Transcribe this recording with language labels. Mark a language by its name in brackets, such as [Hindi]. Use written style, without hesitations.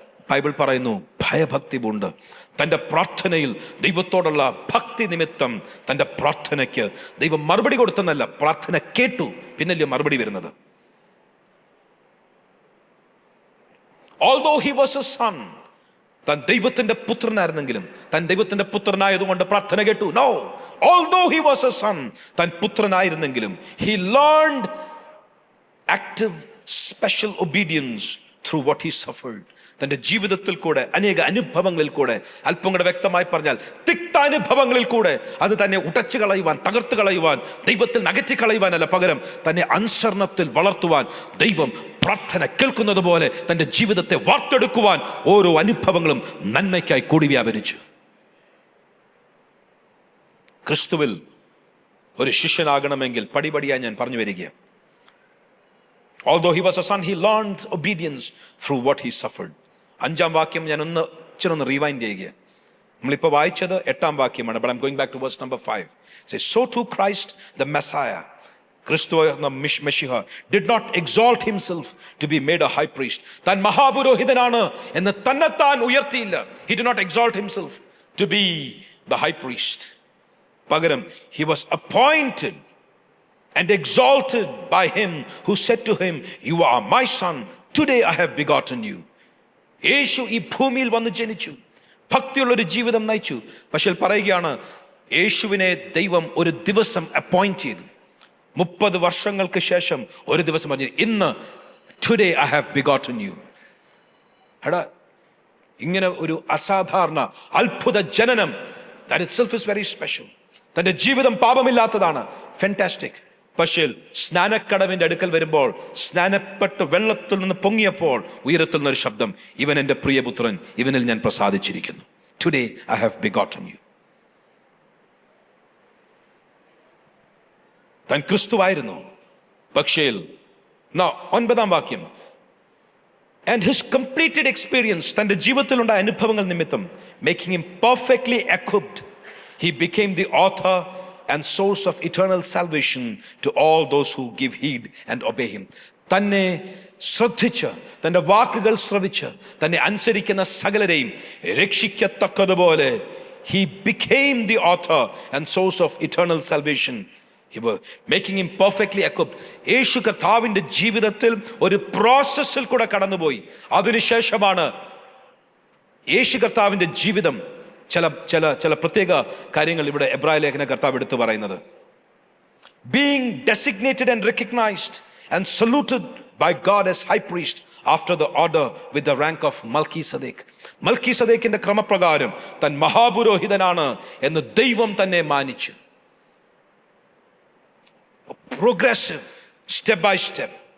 [Malayalam] Bible പറയുന്നു, ഭയഭക്തി പൂണ്ട് തൻ്റെ പ്രാർത്ഥനയിൽ ദൈവത്തോടുള്ള ഭക്തി നിമിത്തം തൻ്റെ പ്രാർത്ഥനയ്ക്ക് ദൈവം മറുപടി കൊടുത്തെന്നല്ല, പ്രാർത്ഥന കേട്ടു, പിന്നല്ലേ മറുപടി വരുന്നത്. [English] Although he was a son, [Malayalam] താൻ ദൈവത്തിന്റെ പുത്രനായിരുന്നെങ്കിലും, താൻ ദൈവത്തിന്റെ പുത്രനായതുകൊണ്ട് പ്രാർത്ഥന കേട്ടു. [English] No, although he was a son, [Malayalam] താൻ പുത്രനായിരുന്നെങ്കിലും [English] he learned active special obedience through what he suffered. [Malayalam] തൻ്റെ ജീവിതത്തിൽ കൂടെ, അനേക അനുഭവങ്ങളിൽ കൂടെ, അല്പം കൂടെ വ്യക്തമായി പറഞ്ഞാൽ തിക്താനുഭവങ്ങളിൽ കൂടെ, അത് തന്നെ ഉടച്ചു കളയുവാൻ, തകർത്ത് കളയുവാൻ, ദൈവത്തിൽ നകറ്റി കളയുവാനല്ല, പകരം തന്നെ അനുസരണത്തിൽ വളർത്തുവാൻ ദൈവം പ്രാർത്ഥന കേൾക്കുന്നത് പോലെ തൻ്റെ ജീവിതത്തെ വാർത്തെടുക്കുവാൻ ഓരോ അനുഭവങ്ങളും നന്മയ്ക്കായി കൂടി വ്യാപരിച്ചു. ക്രിസ്തുവിൽ ഒരു ശിഷ്യനാകണമെങ്കിൽ പടിപടിയായി ഞാൻ പറഞ്ഞു വരികയാണ്. [English] Although he was a son, he learned obedience through what he suffered. [Malayalam] 5-ാം വാക്യം ഞാൻ ഒന്ന് റീവൈൻഡ് ചെയ്യുക. നമ്മളിപ്പോൾ വായിച്ചത് 8-ാം വാക്യമാണ്. [English] But I'm going back to verse number 5. It says, so too Christ the Messiah, [Malayalam] ക്രിസ്തു എന്ന മെശിഹ, [English] did not exalt himself to be made a high priest. [Malayalam] താൻ മഹാപുരോഹിതനാണ് എന്ന് തന്നെത്താൻ ഉയർത്തിയില്ല. [English] He did not exalt himself to be the high priest. പകരം he was appointed and exalted by him who said to him, you are my son, today I have begotten you. [Malayalam] യേശു ഈ ഭൂമിയിൽ വന്ന് ജനിച്ചു, ഭക്തിയുള്ളൊരു ജീവിതം നയിച്ചു. പക്ഷേ പറയുകയാണ്, യേശുവിനെ ദൈവം ഒരു ദിവസം അപ്പോയിന്റ് ചെയ്തു. 30 വർഷങ്ങൾക്ക് ശേഷം ഒരു ദിവസം പറഞ്ഞു, ഇന്ന്, [English] Today I have begotten you. [Malayalam] എടാ, ഇങ്ങനെ ഒരു അസാധാരണ അത്ഭുത ജനനം, [English] that itself is very special. [Malayalam] തൻ്റെ ജീവിതം പാപമില്ലാത്തതാണ്, ഫാന്റാസ്റ്റിക്. പക്ഷേ സ്നാനക്കടവിൻ്റെ അടുക്കൽ വരുമ്പോൾ, സ്നാനപ്പെട്ട് വെള്ളത്തിൽ നിന്ന് പൊങ്ങിയപ്പോൾ ഉയരത്തിൽ നിന്നൊരു ശബ്ദം, ഇവൻ എൻ്റെ പ്രിയപുത്രൻ, ഇവനിൽ ഞാൻ പ്രസാദിച്ചിരിക്കുന്നു. [English] Today I have begotten you. [Malayalam] താൻ ക്രിസ്തുവായിരുന്നു. പക്ഷേ 9-ാം വാക്യം, [English] and his completed experience, [Malayalam] തൻ്റെ ജീവിതത്തിലുണ്ടായ അനുഭവങ്ങൾ നിമിത്തം, [English] making him perfectly equipped, he became the author and source of eternal salvation to all those who give heed and obey him. [Malayalam] തന്നെ ശ്രദ്ധിച്ച്, തൻ്റെ വാക്കുകൾ ശ്രവിച്ച്, തന്നെ അനുസരിക്കുന്ന സകലരെയും രക്ഷിക്കത്തക്കതുപോലെ [English] he became the author and source of eternal salvation. He was making him perfectly equipped. [Malayalam] യേശു കർത്താവിൻ്റെ ജീവിതത്തിൽ ഒരു പ്രോസസ്സിൽ കൂടെ കടന്നുപോയി. അതിനുശേഷമാണ് യേശു കർത്താവിൻ്റെ ജീവിതം ചില പ്രത്യേക കാര്യങ്ങൾ ഇവിടെ എബ്രായ ലേഖന കർത്താവ് എടുത്തു പറയുന്നത്. [English] Being designated and recognized and saluted by God as high priest after the order with the rank of Melchizedek. [Malayalam] മൽക്കീസദേക്കിന്റെ ക്രമപ്രകാരം താൻ മഹാപുരോഹിതനാണ് എന്ന് ദൈവം തന്നെ മാനിച്ചു. [English] Progressive, step by step.